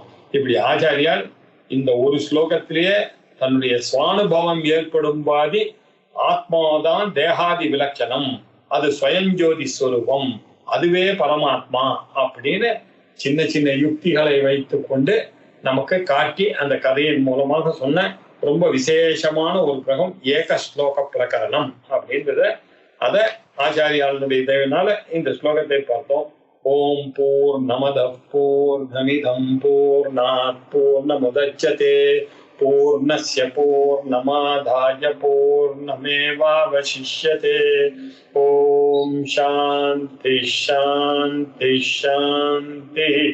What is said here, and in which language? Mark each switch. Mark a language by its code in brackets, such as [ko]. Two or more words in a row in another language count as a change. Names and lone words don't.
[ta] இப்படி ஆச்சாரியால் இந்த ஒரு ஸ்லோகத்திலேயே தன்னுடைய சுவானுபவம் ஏற்படும் பாதி ஆத்மாதான் தேகாதி விலட்சணம், அது ஸ்வயஞ்சோதி ஸ்வரூபம், அதுவே பரமாத்மா அப்படின்னு சின்ன சின்ன யுக்திகளை வைத்துக் கொண்டு நமக்கு காட்டி அந்த கதையின் மூலமாக சொன்ன ரொம்ப விசேஷமான ஒரு பிரகம் ஏக ஸ்லோக பிரகரணம் அப்படின்றத அத ஆச்சாரியாளுடைய தயவினால இந்த ஸ்லோகத்தை பார்த்தோம். [sa] ॐ पूर्णमदः पूर्णमिदं पूर्णात् पूर्णमुदच्यते पूर्णस्य पूर्णमादाय पूर्णमेवावशिष्यते. ॐ शान्ति शान्ति शान्ति.